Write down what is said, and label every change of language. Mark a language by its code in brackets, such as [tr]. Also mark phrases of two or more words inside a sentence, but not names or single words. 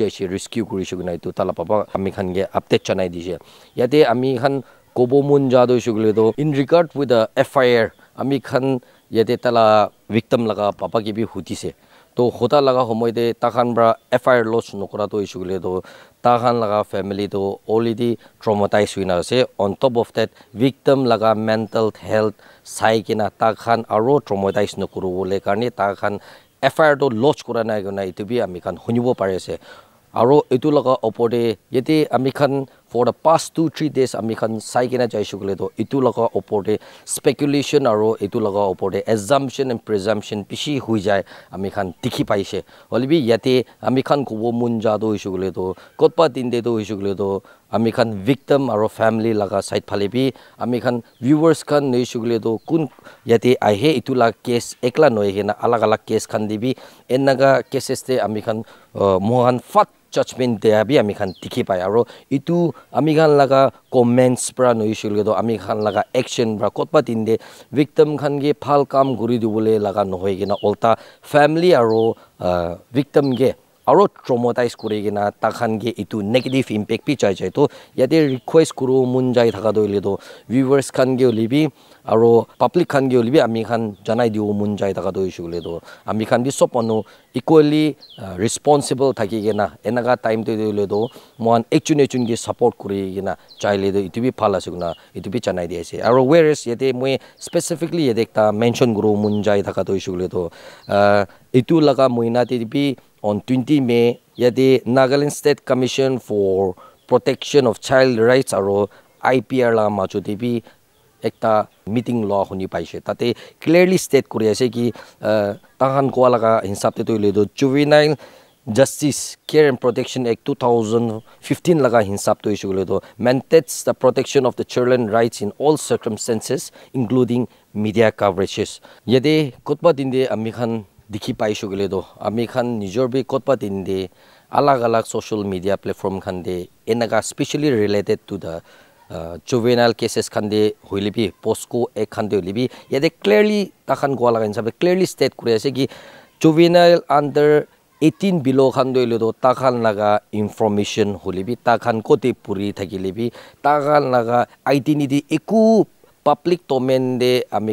[nag] jai rescue kuri shugna itu tala papa ami khan ge update chanai dise yate ami khan kobo mun jado shugule do [en] in regard with the FIR [nag] ami khan yate tala victim laga papa ke bi hutise to hota laga homoy de takhan bra FIR lodge nokora to shugule do takhan laga family to [en] already traumatized [nag] huina ase [en] on top of that victim [nag] laga [en] mental health [nag] sai kina takhan aro traumatized nokuru bole karni takhan FIR to lodge kora na gona itu bi ami khan hunibo pare ase aro itu laga opode yete ami khan [en] for the past 2-3 days [nag] ami khan sai kina jai shugule to itu laga opode speculation aro itu laga opode [en] assumption and presumption [nag] pishi hui jai ami khan tikhi paise holibi yate ami khan ko mun ja do shugule to kotpa din de do shugule to ami khan victim aro family laga side phale bi ami khan viewers khan nei shugule to kun yate ahe itu la case ekla noi hena alag alag case khan dibi enaga cases te ami khan mohan fat judgment de abi ami khan tikhi pai aro itu ami khan laga comments pra noi shule do ami khan laga action bra kotpa tin de victim khan ge phal kam guri dibole laga nohoi gena olta family aro victim ge aro traumatize kuri gena takhan ge itu [en] negative impact [nag] pi chai chai to yate request kuru mun jai thaka do ile do viewers khan ge libi aro public khan ge olibi ami khan janai diu mun jai taka do issue le do ami khan bi sob anu [en] equally responsible [nag] thaki gena enaga time to le do mon ekchun ge support kuri gena chai le do itu bi phala siguna itu bi janai di ase aro whereas yete moi specifically yete ta mention guru mun jai taka do issue le do itu laga moina te bi on 20 May yete Nagaland State Commission for Protection of Child Rights aro IPR la machu te bi ekta meeting law honi paise tate [en] clearly state [nag] kuri ase ki tahan ko laga hisab te toile do Juvenile Justice Care and Protection Act 2015 laga hisab to issue le do [en] maintains the protection of the children rights in all circumstances including media coverages [nag] yede kotba dinde ami khan dikhi paishu gele do ami khan nijor bi kotba dinde alag [en] social media platform [nag] khan de enaga [en] specially related to the juvenile cases [nag] khande hoilibi posco ek khande hoilibi yede clearly takhan gola gan sabe [en] clearly state [nag] kure ase ki [en] juvenile under 18 below [nag] khande hoilo takhan laga information holibi takhan kote puri thakilibi takhan laga identity eku [en] public domain [nag] de ami